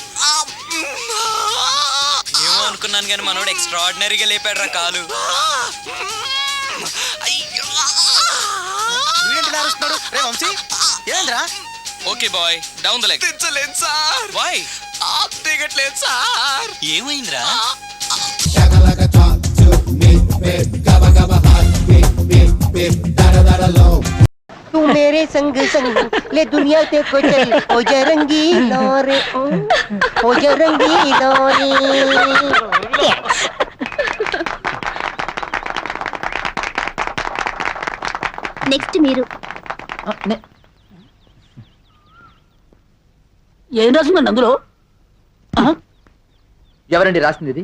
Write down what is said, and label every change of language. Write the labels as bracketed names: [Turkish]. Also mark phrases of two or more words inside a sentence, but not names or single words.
[Telugu] ఏమో అనుకున్నాను కానీ మనోడు ఎక్స్ట్రాడినరీగా లేపాడు రా కాలు. వీడేంటి అరుస్తున్నాడు? రే వంశీ ఏంద్రా? [English] okay boy, down the leg. [Telugu] తెచ్చలేదు సార్. వై? దిగట్లేదు సార్. ఏమైందిరా? [Hindi] तू मेरे संग संग ले दुनिया ते को चल ओ जरंगी लोरे ओ जरंगी लोरे. [Telugu] నెక్స్ట్ మీరు. ఏం రాసిందండి అందులో? ఎవరండి రాసింది ఇది?